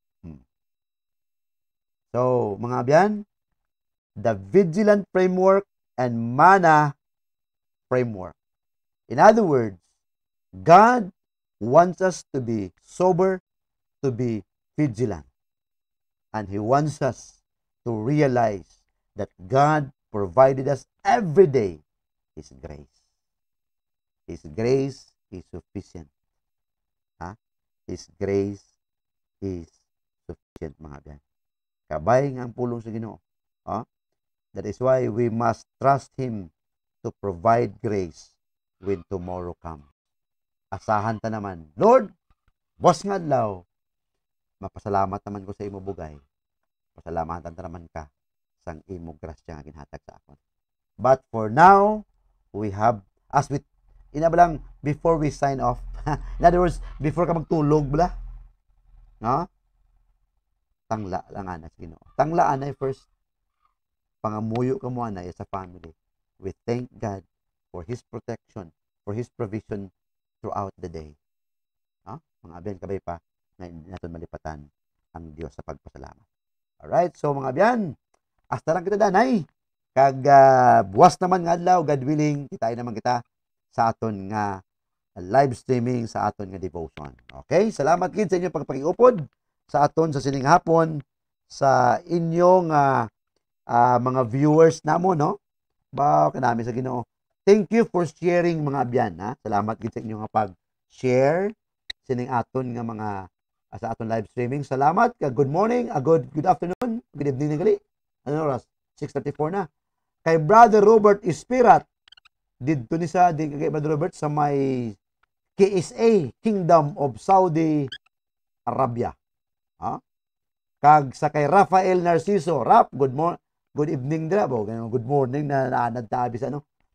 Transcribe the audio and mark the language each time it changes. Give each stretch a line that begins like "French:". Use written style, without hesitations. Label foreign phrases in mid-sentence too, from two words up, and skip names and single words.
Hiligaynon: So, mga abyan,
English: the vigilant framework and manna framework. In other words, God wants us to be sober, to be vigilant. And He wants us to realize that God provided us every day His grace. His grace is sufficient. His grace is sufficient,
Hiligaynon: mga abyan. Kabay nga ang pulong sa Ginoo.
English: That is why we must trust Him to provide grace when tomorrow comes.
Hiligaynon: Asahan ta naman, Lord, boss nga adlaw, mapasalamat naman ko sa imo bugay. Pasalamatan ta naman ka sang imo grasya nga ginhatag sa akon.
English: But for now, we have as we, inabalang, before we sign off. In other words, before
Hiligaynon: ka magtulog, bala, no? Tangla lang ana sa Ginoo. Tangla anay first. Pangamuyo ka mo anay sa family.
English: We thank God for His protection, for His provision throughout the day.
Hiligaynon: No? Mga abyan kabay pa, ngayon natin malipatan ang Diyos sa pagpasalamat. Alright, so mga abyan, hasta lang kita danay. Kag buwas naman nga adlaw,
English: God willing,
Hiligaynon: kitain naman kita sa aton nga
English: live streaming
Hiligaynon: sa aton nga devotion. Okay? Salamat gid sa inyong pagpakiupod sa aton sa sining hapon sa inyong mga viewers namo, no? Ba kanami sa Ginoo.
English: Thank you for sharing
Hiligaynon: mga abyan, ha? Salamat gid sa inyong pag-share sining aton nga mga sa aton
English: live streaming.
Hiligaynon: Salamat.
English: Good morning, good afternoon, good evening gali.
Hiligaynon: Ano oras? 6:34 na. Kay Brother Robert Espirat, dito ni sa kay Brother Robert sa may KSA, Kingdom of Saudi Arabia. Ha? Kag sa kay Rafael Narciso,
English: good evening
Hiligaynon: dira bo,
English: good morning
Hiligaynon: na naanad-tabi sa ano.